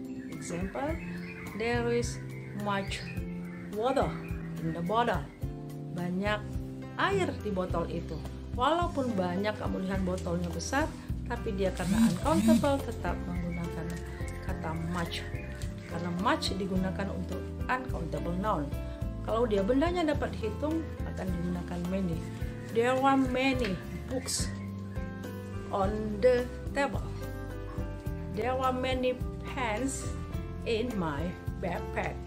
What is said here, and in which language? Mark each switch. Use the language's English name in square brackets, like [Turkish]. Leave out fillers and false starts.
[English] Example, there is much water in the bottle. [Indonesian] Banyak air di botol itu. Walaupun banyak kamu lihat botolnya besar, tapi dia karena uncountable tetap menggunakan kata much. Karena much digunakan untuk uncountable noun. Kalau dia bendanya dapat dihitung, akan digunakan many. [English] There are many books on the table. There are many pens in my backpack.